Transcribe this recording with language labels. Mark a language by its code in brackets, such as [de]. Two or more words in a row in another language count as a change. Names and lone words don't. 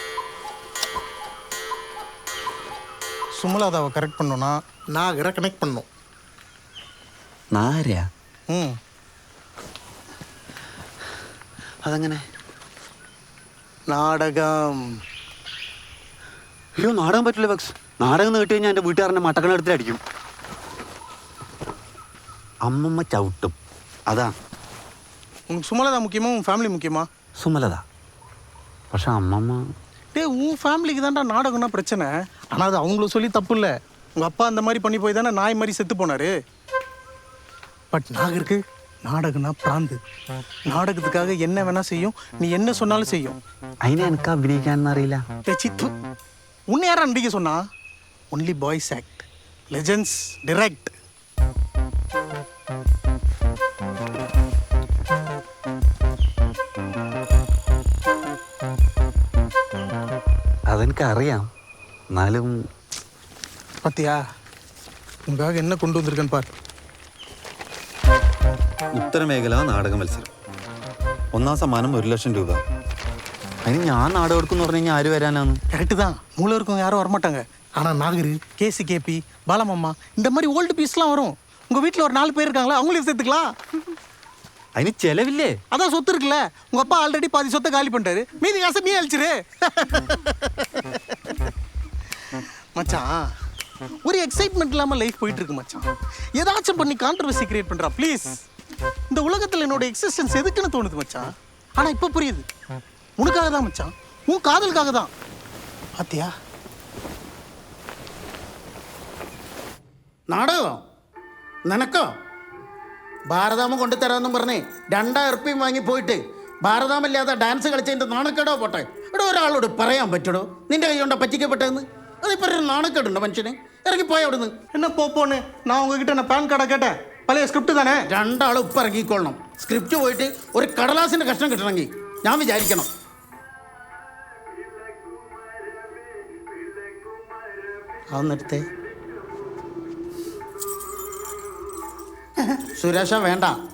[ta] சுமலாதாவை கரெக்ட் பண்ணோன்னா நாகரை கனெக்ட் பண்ணோம். [ml] നാരയാ? അതെങ്ങനെ? നാടകം. അയ്യോ, നാടകം പറ്റില്ല ബക്സ്. നാടകം നീട്ടി കഴിഞ്ഞാൽ എൻ്റെ വീട്ടുകാരനെ മട്ടക്കണെടുത്തിട്ട് അടിക്കും. അമ്മമ്മ ചവിട്ടും. അതാ. [ta] உனக்கு சுமலதா முக்கியமா உன் ஃபேமிலி முக்கியமா? [ml] സുമലത. പക്ഷെ அம்மம்மா [ta] டே உன் ஃபேமிலிக்கு தான்டா நாடகம்னா பிரச்சனை. ஆனால் அது அவங்களும் சொல்லி தப்பு இல்லை. உங்கள் அப்பா அந்த மாதிரி பண்ணி போய் தானே நாய் மாதிரி செத்து போனார். பட் நாகருக்கு நாடகம்னா பிராந்து. நாடகத்துக்காக என்ன வேணால் செய்யும். நீ என்ன சொன்னாலும் செய்யும். [ml] അതിനെ എനിക്ക് അഭിനയിക്കാനൊന്നും അറിയില്ല. [ta] சித்து உன்னை யாரா நடிக்க சொன்னா? [en] only boys act, legends direct. [ml] അതെനിക്കറിയാം. എന്നാലും [ta] பார்த்தியா உங்களுக்காக என்ன கொண்டு வந்திருக்கேன்னு பார். [ml] ഉത്തരമേഖല നാടക മത്സരം. 1ാം സമ്മാനം 1 ലക്ഷം രൂപ. അതിന് ഞാൻ നാടകം എടുക്കുമെന്ന് പറഞ്ഞു കഴിഞ്ഞാൽ ആര് വരാനാണ്? [ta] கரெக்டு தான். மூளை இருக்கவங்க யாரும் வரமாட்டாங்க. ஆனால் நாகரு, கேசி, பாலமம்மா இந்த மாதிரி [en] old piece [ta] வரும். உங்கள் வீட்டில் ஒரு 4 பேர் இருக்காங்களா, அவங்களையும் சேர்த்துக்கலாம். അതിന് ചെലവില്ലേ? அதான் சொத்து இருக்குல்ல. உங்கள் அப்பா ஆல்ரெடி பாதி சொத்தை காலி பண்ணிட்டாரு. மீதி காசை நீ அழிச்சிரு. மச்சான், ஒரு எக்ஸைட்மெண்ட் இல்லாமல் லைஃப் போயிட்டு இருக்கு மச்சான். ஏதாச்சும் பண்ணி [en] controversy create [ta] பண்ணுறா ப்ளீஸ். இந்த உலகத்தில் என்னோட எக்ஸிஸ்டன்ஸ் எதுக்குன்னு தோணுது மச்சான். ஆனால் இப்போ புரியுது. உனக்காக தான் மச்சான். உன் காதலுக்காக தான். பாத்தியா? [ml] നാടകമോ? നിനക്കോ? ഭാരതാമ കൊണ്ടുതരാമെന്നും പറഞ്ഞേ 2000 ഉറുപ്പിയും വാങ്ങി പോയിട്ട് ഭാരതാമല്ലാതെ ഡാൻസ് കളിച്ചതിൻ്റെ നാണക്കേടോ പോട്ടെ. ഇവിടെ ഒരാളോട് പറയാൻ പറ്റടോ നിന്റെ കൈ കൊണ്ടാ പറ്റിക്കപ്പെട്ടതെന്ന്? അതിപ്പോൾ ഒരു നാണക്കേടുണ്ടോ മനുഷ്യന്? ഇറങ്ങിപ്പോയ അവിടുന്ന്. [ta] என்ன போப்போன்னு நான் உங்ககிட்ட நான் [en] pan card [ta] கேட்டேன். பழைய ஸ்கிரிப்ட் தானே. [ml] 2 ആൾ ഉപ്പ് ഇറങ്ങിക്കൊള്ളണം. സ്ക്രിപ്റ്റ് പോയിട്ട് ഒരു കടലാസിൻ്റെ കഷ്ണം കിട്ടണമെങ്കിൽ ഞാൻ വിചാരിക്കണം. അതൊന്നെടുത്തേ. സുരേഷ വേണ്ട.